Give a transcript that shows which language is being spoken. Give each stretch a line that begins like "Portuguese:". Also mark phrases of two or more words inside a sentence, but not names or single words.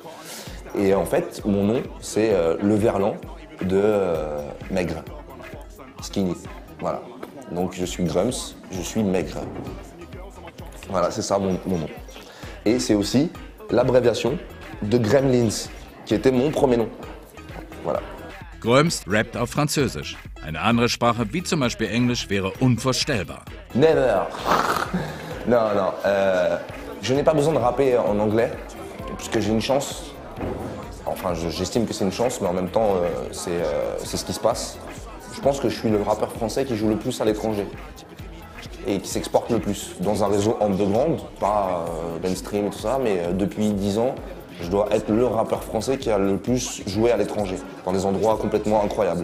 French: Et en fait, mon nom, c'est le verlan de maigre, skinny. Voilà. Donc je suis Grums, je suis maigre. Voilà, c'est ça mon nom. Et c'est aussi l'abréviation de Gremlins, qui était mon premier nom. Voilà.
German: Gröms rappt auf Französisch. Eine andere Sprache, wie zum Beispiel Englisch, wäre unvorstellbar.
English: Never.
French: Non, non. Je n'ai pas besoin de rapper en anglais, puisque j'ai une chance. Enfin, j'estime que c'est une chance, mais en même temps, c'est ce qui se passe. Je pense que je suis le rappeur français qui joue le plus à l'étranger et qui s'exporte le plus dans un réseau underground, pas mainstream et tout ça, mais depuis 10 ans, je dois être le rappeur français qui a le plus joué à l'étranger, dans des endroits complètement incroyables.